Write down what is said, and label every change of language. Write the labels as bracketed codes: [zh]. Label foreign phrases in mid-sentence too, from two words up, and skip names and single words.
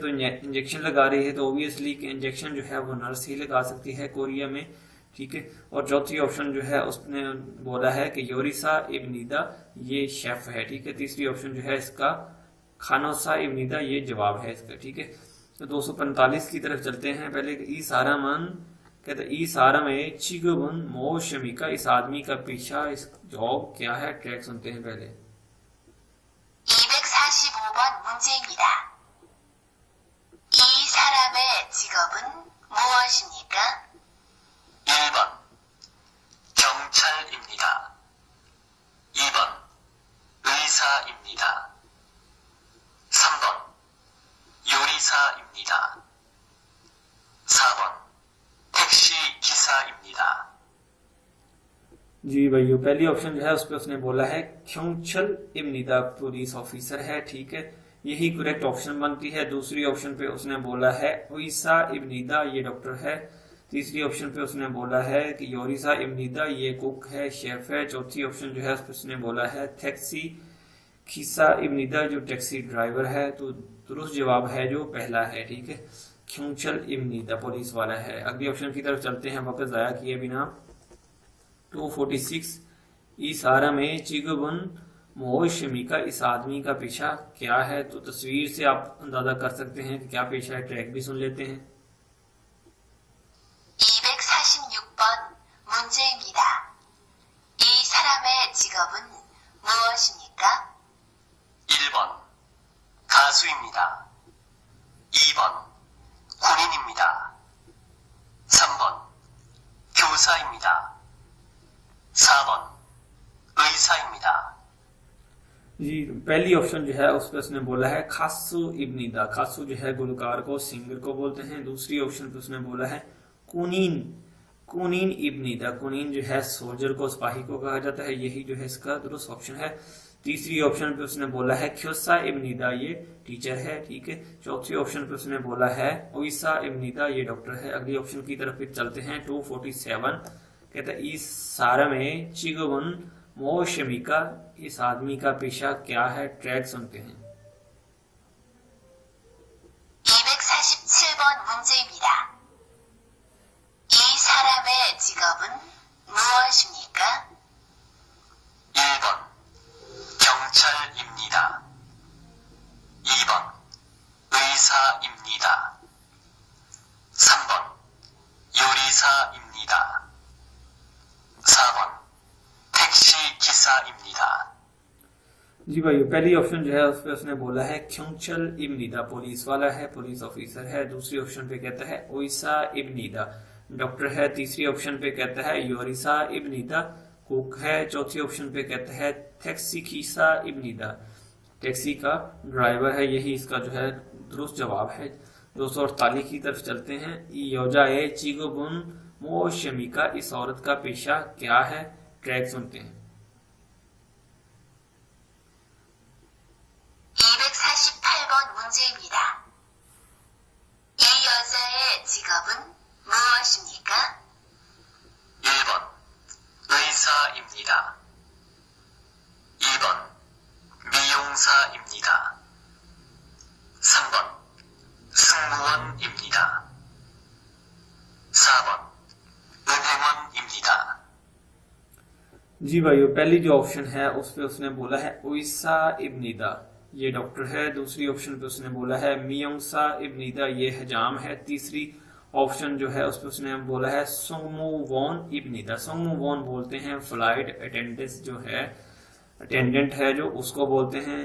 [hi] तो इंजेक्शन लगा रही है तो ऑब्वियसली इंजेक्शन जो है वो नर्स ही लगा सकती है कोरिया में, ठीक है। और चौथी ऑप्शन जो है उसने बोला है कि योरिसा इब्निदा ये शेफ है, ठीक है। तीसरी ऑप्शन जो है इसका [ko] 간호사입니다 [hi] ये जवाब है इसका। ठीक है, तो 245 की तरफ चलते हैं। पहले [ko] 이 사람은 [hi] कहते हैं, [ko] 이 사람의 지금은 무엇입니까? [hi] इस आदमी का पेशा, इस जॉब क्या है? ट्रैक सुनते हैं पहले। [ko] 245번 문제입니다. 이 사람의 직업은 무엇입니까? 1번 경찰입니다. 2번 의사입니다. 3번 요리사입니다. 4번 택시 기사입니다. [hi] जी भाइयों, पहली ऑप्शन जो है उस पर उसने बोला है 경찰입니다, [en] police officer [hi] है। ठीक है, यही करेक्ट ऑप्शन बनती है। दूसरी ऑप्शन पे उसने बोला है 의사입니다, ये डॉक्टर है। तीसरी ऑप्शन पे उसने बोला है कि 요리사입니다, ये कुक है, शेफ है। चौथी ऑप्शन जो है उस पर उसने बोला है [ko] 택시 기사입니다, [hi] जो [en] taxi driver [hi] है। तो दुरुस्त जवाब है जो पहला है। ठीक है, 경찰입니다 पुलिस वाला है। अगली ऑप्शन की तरफ चलते हैं वक्त जाया किए बिना। 246 इस [ko] 사람의 지금은 무엇입니까? [hi] इस आदमी का पेशा क्या है? तो तस्वीर से आप अंदाजा कर सकते हैं कि क्या पेशा है। ट्रैक भी सुन लेते हैं। [ko] 246번 문제입니다. 이 사람의 직업은 무엇입니까? 1번 가수입니다. 2번 군인입니다. 3번 교사입니다. 4번 의사입니다. [hi] जी, पहली ऑप्शन जो है उस पर उसने बोला है खासुइब्निदा। खासु जो है गुलकार को, सिंगर को बोलते हैं। दूसरी ऑप्शन पे उसने बोला है [ko] 군인 군인 입니다. [hi] कुनीन जो है सोल्जर को, सिपाही को कहा जाता है। यही जो है इसका दुरुस्त ऑप्शन है। तीसरी ऑप्शन पे उसने बोला है ख्योसाइब्निदा, ये टीचर है। ठीक है, चौथी ऑप्शन पे उसने बोला है ओइसाइब्निदा, ये डॉक्टर है। अगली ऑप्शन की तरफ फिर चलते हैं। 247 कहता है इस [ko] 사람의 지금은 무엇입니까? [hi] इस आदमी का पेशा क्या है? ट्रैक सुनते हैं। [ko] 247번 문제입니다. 이 사람의 직업은 무엇입니까? 1번 경찰입니다. 2번 의사입니다. 3번 요리사입니다. 4번 택시 기사입니다. [hi] जी भाई, पहली ऑप्शन जो है उस पे उसने बोला है 경찰입니다, पुलिस वाला है, [en] police officer [hi] है। दूसरी ऑप्शन पे कहता है ओइसाइब्निदा, डॉक्टर है। तीसरी ऑप्शन पे कहता है योरिसाइब्निदा, कुक है। चौथी ऑप्शन पे कहता है [ko] 택시 기사입니다, [hi] टैक्सी का ड्राइवर है। यही इसका जो है दुरुस्त जवाब है। 248 की तरफ चलते हैं। [ko] 이 여자의 직업은 무엇입니까? [hi] इस औरत का पेशा क्या है? ट्रैक सुनते हैं। [ko] 248번 문제입니다. 이 여자의 직업은 무엇입니까? 1번 의사입니다. 2번 미용사입니다. 3번 승무원입니다. 4번 은행원입니다. [hi] जी भाइयों, पहली जो ऑप्शन है उस पे उसने बोला है ओइसाइब्निदा, ये डॉक्टर है। दूसरी ऑप्शन पे उसने बोला है मियोंगसाइब्निदा, ये हजाम है। तीसरी ऑप्शन जो है उस पे उसने बोला है सोंगमुवोनइब्निदा। सोंगमुवोन बोलते हैं [en] flight attendance [hi] जो है, अटेंडेंट है जो, उसको बोलते हैं।